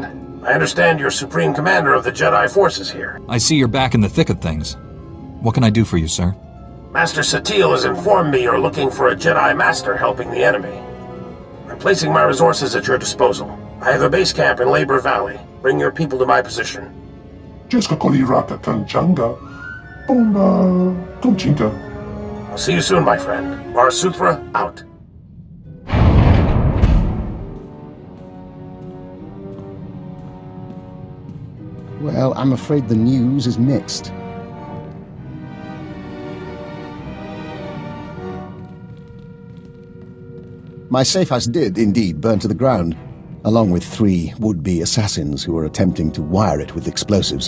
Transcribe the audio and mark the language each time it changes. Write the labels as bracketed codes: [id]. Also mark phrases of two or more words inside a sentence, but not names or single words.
[en] I understand you're Supreme Commander of the Jedi Forces here. I see you're back in the thick of things. What can I do for you, sir? Master Satele has informed me you're looking for a Jedi Master helping the enemy. I'm placing my resources at your disposal. I have a base camp in Labor Valley. Bring your people to my position. Jeska koli raka kanchanga. Bomba konchinka. I'll see you soon, my friend. Varasuthra, out. Well, I'm afraid the news is mixed. My safe house did indeed burn to the ground, along with 3 would-be assassins who were attempting to wire it with explosives.